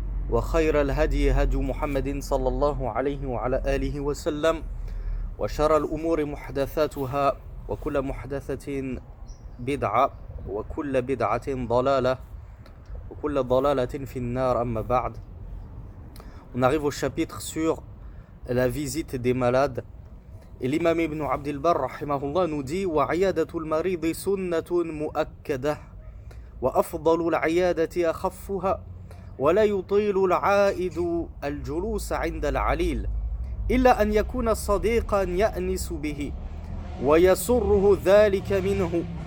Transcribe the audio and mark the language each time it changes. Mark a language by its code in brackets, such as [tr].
[ar] وخير الهدي هدي محمد صلى الله عليه وعلى آله وسلم وشر الأمور محدثاتها وكل محدثة بدعة وكل بدعة ضلالة وكل ضلالة في النار أما بعد. [fr] On arrive au chapitre sur la visite des malades. Et l'imam Ibn Abd al-Barr rahimahullah nous dit [ar] وَعِيَادَةُ الْمَرِيضِ سُنَّةٌ مُؤَكَّدَةٌ وأفضل العيادة أخفها ولا يطيل العائد الجلوس عند العليل إلا أن يكون صديقا يأنس به ويسره ذلك منه